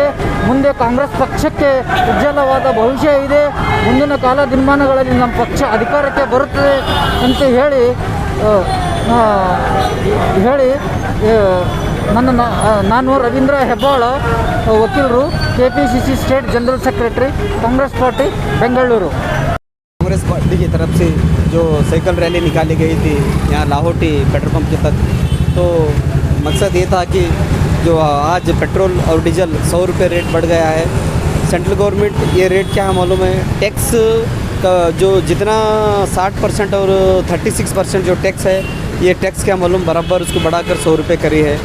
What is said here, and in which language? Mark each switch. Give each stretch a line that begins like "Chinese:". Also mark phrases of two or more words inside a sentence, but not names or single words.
Kannada: ಮುಂದೆ ಕಾಂಗ್ರೆಸ್ ಪಕ್ಷಕ್ಕೆ ಉಜ್ವಲವಾದ ಭವಿಷ್ಯ ಇದೆ. ಮುಂದಿನ ದಿನಮಾನಗಳಲ್ಲಿ ನಮ್ಮ ಪಕ್ಷ ಅಧಿಕಾರಕ್ಕೆ ಬರುತ್ತದೆ ಅಂತ ಹೇಳಿ ನಾನು ರವೀಂದ್ರ ಹೆಬ್ಬಾಳ, ವಕೀಲರು, KPCC
English: State General Secretary, Congress Party,
Kannada: बेंगलुरु।
Hindi: कांग्रेस पार्टी की तरफ से जो
English: cycle rally
Hindi: निकाली गई थी यहाँ लाहौटी पेट्रोल पंप के तक, तो मकसद ये था कि जो आज पेट्रोल और डीजल 100 रुपये रेट बढ़ गया है।
English: Central Government
Hindi: ये रेट क्या है मालूम है, टैक्स का जो जितना 60% और 36% जो टैक्स है, ये टैक्स क्या मालूम बराबर उसको बढ़ाकर 100 रुपये करी है।